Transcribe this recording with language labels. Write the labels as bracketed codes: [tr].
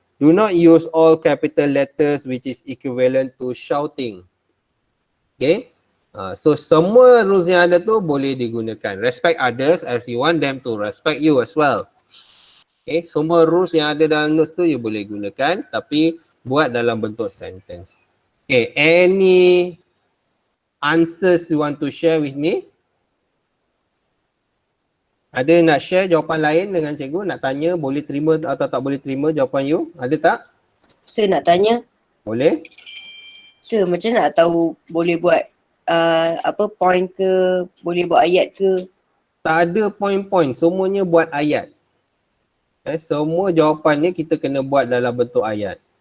[en] Do not use all capital letters which is equivalent to shouting. Okay, [ms] So semua rules yang ada tu boleh digunakan. [en] Respect others as you want them to respect you as well. [ms] Okay, semua rules yang ada dalam notes tu you boleh gunakan tapi buat dalam bentuk sentence. [en] Okay, any answers you want to share with me? [ms] Ada nak share jawapan lain dengan cikgu? Nak tanya boleh terima atau tak boleh terima jawapan you? Ada tak? Sir nak tanya. Boleh? Sir macam nak tahu boleh buat point ke, boleh buat ayat ke? Tak ada point-point, semuanya buat ayat. Semua jawapannya kita kena buat dalam bentuk ayat.